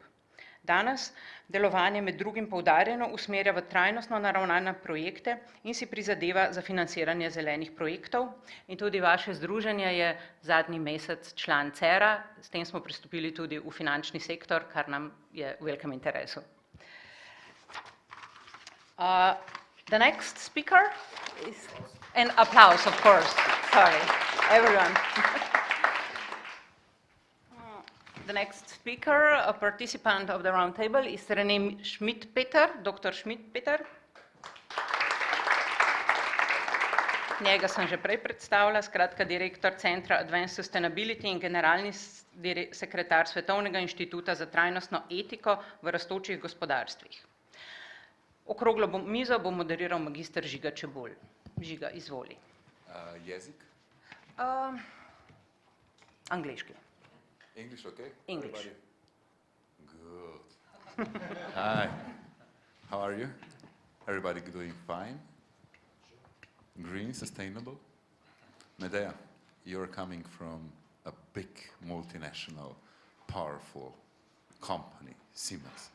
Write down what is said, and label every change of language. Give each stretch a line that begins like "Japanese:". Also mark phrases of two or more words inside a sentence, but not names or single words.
Slovenian: Danes delovanje med drugim poudarjeno usmerja v trajnostno naravnane projekte in si prizadeva za financiranje zelenih projektov. In tudi vaše združenje je zadnji mesec član CERA, s tem smo pristopili tudi v finančni sektor, kar nam je v velikem interesu.
English: The next speaker is an applause, of course. Sorry, everyone. The next speaker, a participant of the round table, is René Schmidpeter, Dr. Schmidpeter.
Slovenian: Njega sem že prej predstavila, skratka direktor Centra Advanced Sustainability in generalni sekretar Svetovnega inštituta za trajnostno etiko v rastočih gospodarstvih. Okroglo mizo bo moderiral magister Žiga Čebulj. Žiga, izvoli. Jezik? Angleški.
English: English, okay? English. Good. Hi. How are you? Everybody doing fine? Green, sustainable? Medeja, you're coming from a big multinational, powerful company, Siemens.